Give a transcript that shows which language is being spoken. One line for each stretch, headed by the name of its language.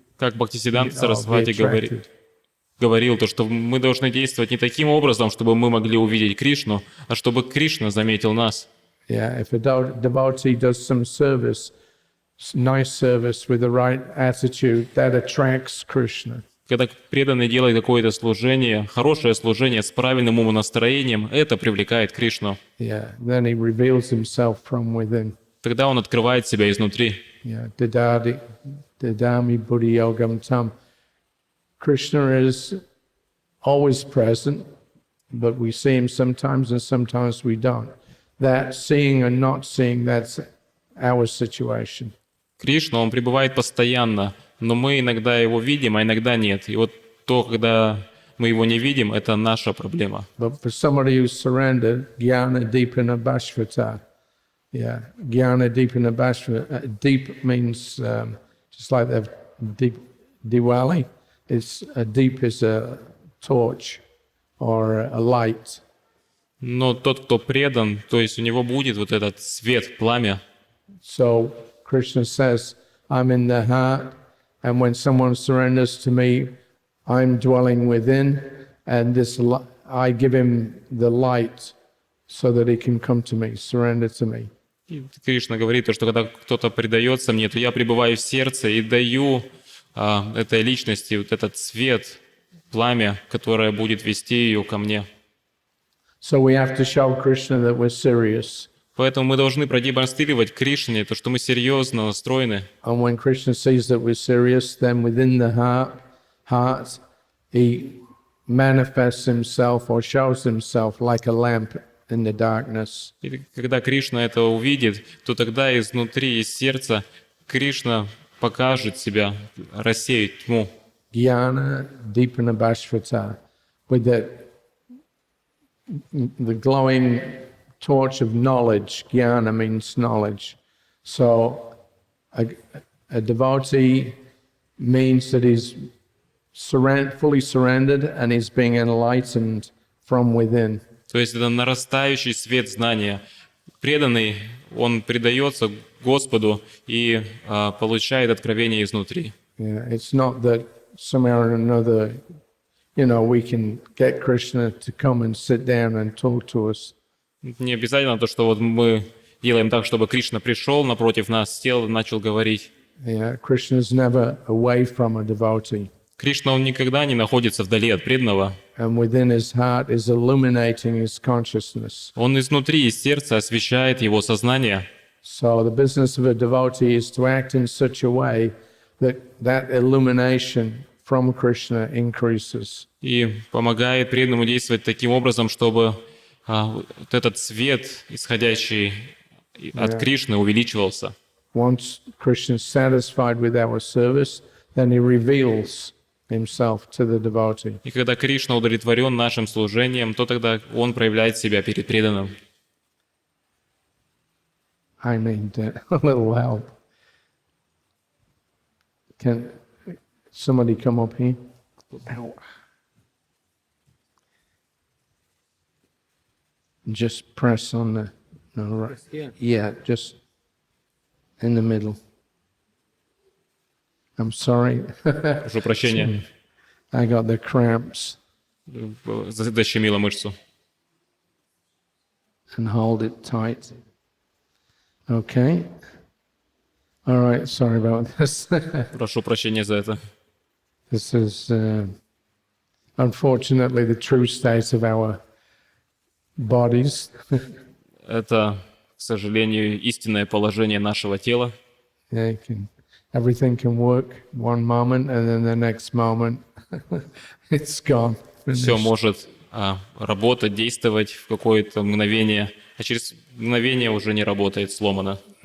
Russian: Как Бхактисиддханта Сарасвати говорил, то, что мы должны действовать не таким образом, чтобы мы могли увидеть Кришну, а чтобы Кришна заметил нас.
English: Yeah, if a devotee does some service, nice service with the right attitude, that attracts Krishna.
Russian: Когда преданный делает какое-то служение, хорошее служение с правильным умонастроением, это привлекает Кришну.
English: Yeah, then he reveals himself from within.
Russian: Тогда он открывает себя изнутри.
Sanskrit: Yeah, Dadami Buddhi Yogam Tam.
English: Krishna is always present, but we see him sometimes and sometimes we don't. That seeing and not seeing, that's our situation.
Russian: Кришна, он пребывает постоянно, но мы иногда его видим, а иногда нет. И вот то, когда мы его не видим, это наша проблема.
English: But for somebody who's surrendered,
Sanskrit: Jnana Deepana Bhashvata. Yeah, Jnana Deepana Bhashvata.
English: Deep means just like the deep Diwali. It's a deep is a torch or a light.
Russian: Но тот, кто предан, то есть у него будет вот этот свет, пламя.
English: So Krishna says, I'm in the heart, and when someone surrenders to me, I'm dwelling within, and I give him the light so that he can come to me, surrender to me.
Russian: И Кришна говорит, что когда кто-то предается мне, то я пребываю в сердце и даю этой личности вот этот свет, пламя, которое будет вести ее ко мне.
English: So we have to show Krishna that we're serious.
Russian: Поэтому мы должны продемонстрировать Кришне то, что мы серьезно настроены.
English: And when Krishna sees that we're serious, then within the heart, he manifests himself or shows himself like a lamp in the darkness.
Russian: И когда Кришна это увидит, то тогда изнутри, из сердца, Кришна покажет себя, рассеет тьму.
Sanskrit: jnana deepana bhasvata,
English: with the glowing torch of knowledge. Jnana means knowledge. So a devotee means that he's fully surrendered and he's being enlightened from within.
Russian: То есть это нарастающий свет знания. Преданный, он предается Господу и получает откровение изнутри.
English: Yeah, it's not that somehow or another, we can get Krishna to come and sit down and talk to us.
Russian: Не обязательно то, что вот мы делаем так, чтобы Кришна пришел напротив нас, сел и начал говорить.
English: Yeah, Krishna's never away from a devotee.
Russian: Кришна, он никогда не находится вдали от преданного.
English: And within his heart is illuminating his consciousness.
Russian: Он изнутри, из сердца освещает его сознание.
English: So the business of a devotee is to act in such a way that illumination from Krishna increases.
Russian: И помогает преданному действовать таким образом, чтобы вот этот свет, исходящий от Кришны, увеличивался.
English: Once Krishna is satisfied with our service, then he reveals himself to the devotee.
Russian: И когда Кришна удовлетворен нашим служением, то тогда он проявляет себя перед преданным.
English: I need a little help. Can somebody come up here? Ow. Just press on the... No, right. Yeah, just in the middle. I'm sorry.
Russian: Прошу прощения.
English: I got the cramps.
Russian: Защемило мышцу.
English: And hold it tight. Okay. All right, sorry about this.
Russian: Прошу прощения за это.
English: This is unfortunately the true state of our bodies.
Russian: Это, к сожалению, истинное положение нашего тела.
English: Yeah, everything can work one moment and then the next moment it's gone.
Russian: Все может работать, действовать в какое-то мгновение, а через мгновение уже не работает, сломано.